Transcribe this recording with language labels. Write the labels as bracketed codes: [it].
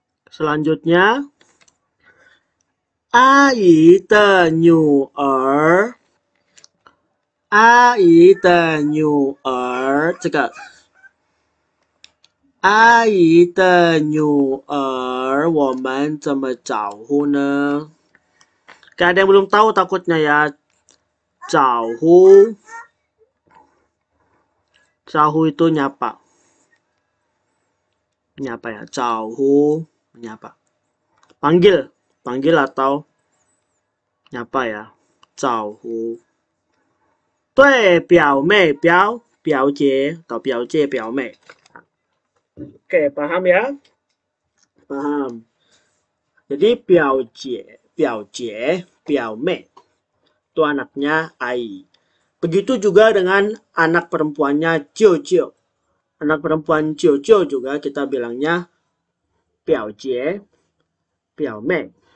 [zh] Selanjutnya, 阿姨的女儿，阿姨的女儿，这个阿姨的女儿，我们怎么招呼呢？ [id] Kayak ada yang belum tahu takutnya ya. [zh] Jauhu. [id] Jauhu itu nyapa. Nyapa ya. Jauhu. Nyapa. Panggil. Panggil atau nyapa ya. Jauhu. [zh] 对，表妹、表姐 atau 表姐、表妹. [id] Oke, paham ya? Paham. Jadi 表姐、表妹 itu anaknya Ai. Begitu juga dengan anak perempuannya Jojo. Anak perempuan Jojo juga kita bilangnya 表姐、表妹.